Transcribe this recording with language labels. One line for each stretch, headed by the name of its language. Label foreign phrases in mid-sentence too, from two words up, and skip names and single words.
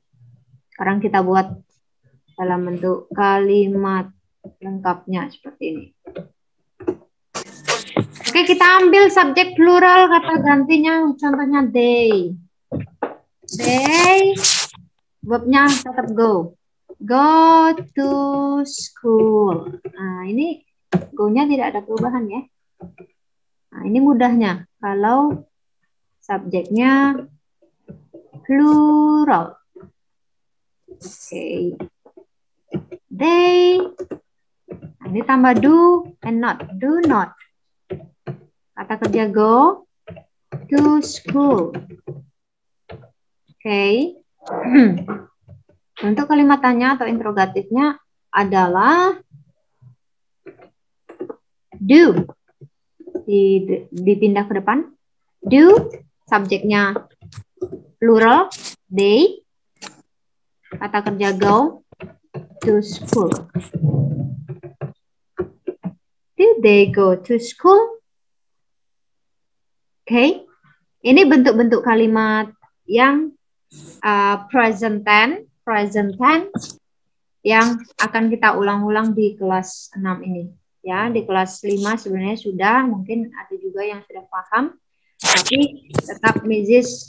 Indonesian: Sekarang kita buat dalam bentuk kalimat lengkapnya seperti ini. Oke, kita ambil subjek plural, kata gantinya contohnya they. They, verbnya tetap go.
English: Go to school.
Indonesian: Nah, ini go-nya tidak ada perubahan ya. Nah, ini mudahnya kalau subjeknya plural. Oke. They. Nah, ini tambah
English: do and not. Do not.
Indonesian: Kata kerja
English: go to school.
Indonesian: Oke. Untuk kalimat tanya atau interrogatifnya adalah do. Dipindah ke depan. Do, subjeknya plural, they. Kata kerja
English: go to school. Did they go to school?
Indonesian: Oke. Ini bentuk-bentuk kalimat yang
English: present tense
Indonesian: yang akan kita ulang-ulang di kelas 6 ini. Ya, di kelas 5 sebenarnya sudah, mungkin ada juga yang sudah paham, tapi tetap Mrs.